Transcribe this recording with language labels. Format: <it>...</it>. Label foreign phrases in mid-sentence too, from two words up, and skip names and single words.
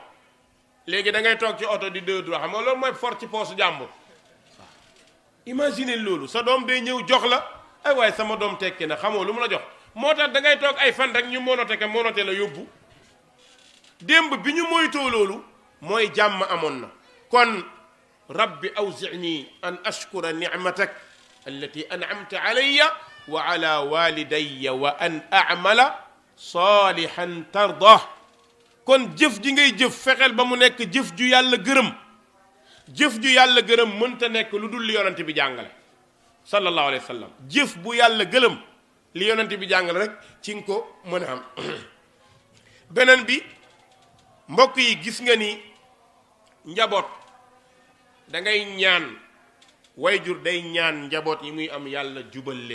<wo>léegi da ngay toog ci oto di 2 droit xam nga loolu mooy for ci poosu jàmbur. waaw imagine loolu sa doom day ñëw jox la ay waaye sama doom tekki na xamoo lu mu la jox. moo tax da ngay toog ay fan rek ñu monote la yóbbu. démb bi ñu moytoo loolu mooy jàmm amoon na.</wo> <ar>kon رب أوزعني أن أشكر نعمتك التي أنعمت علي وعلى والدي وأن أعمل صالحا ترضاه.</ar> <wo>kon jëf ji ngay jëf fexeel ba mu nekk jëf ju yàlla gërëm. jëf ju yàlla gërëm mënta nekk lu dul li yonent bi jàngale</wo> <ar>صلى الله عليه وسلم.</ar> <wo>jëf bu yàlla gërëm li yonent bi jàngale rek ci nga ko mën a am. beneen bi mbokk yi gis nga ni njaboot da ngay ñaan wayjur day ñaan njaboot yi muy am yàlla jubal leen.</wo>